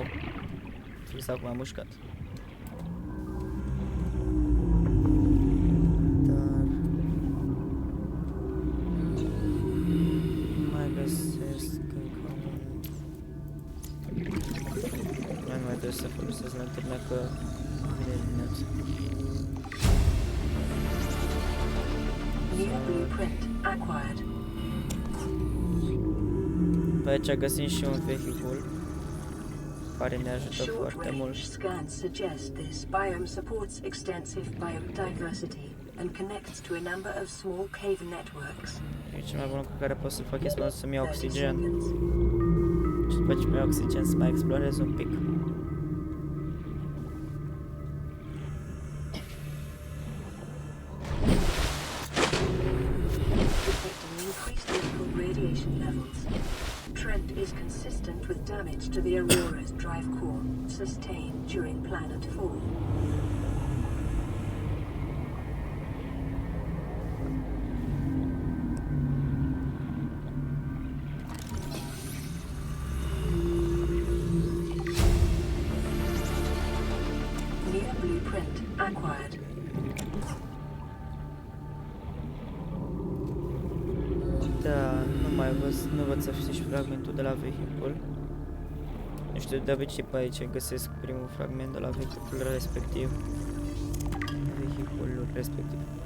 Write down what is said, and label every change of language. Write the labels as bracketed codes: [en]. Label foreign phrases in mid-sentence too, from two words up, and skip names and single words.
[ro] Fisa acum am mușcat. Dar mai găsesc încă un... Nu mai trebuie să folosesc lanterna că vine dimineața. [en] New blueprint acquired. [ro] Pe aici găsim și un vehicul care ne ajută foarte mult. [en] Short-range scans suggest this biome supports extensive biodiversity and connects to a number of small cave networks. [ro] E cel mai bun lucru care pot să fac este să-mi iau 30 oxigen. [en] seconds. [ro] Și după ce mi iau oxigen să mai explorez un pic. [en] Detecting increased local radiation levels. Trend is consistent with damage to the Aurora's drive core sustained during planet fall. New blueprint acquired. [ro] Da, nu văd să fie și fragmentul de la vehicul. Nu știu, de obicei pe aici găsesc primul fragment de la vehiculul respectiv. Vehiculul respectiv.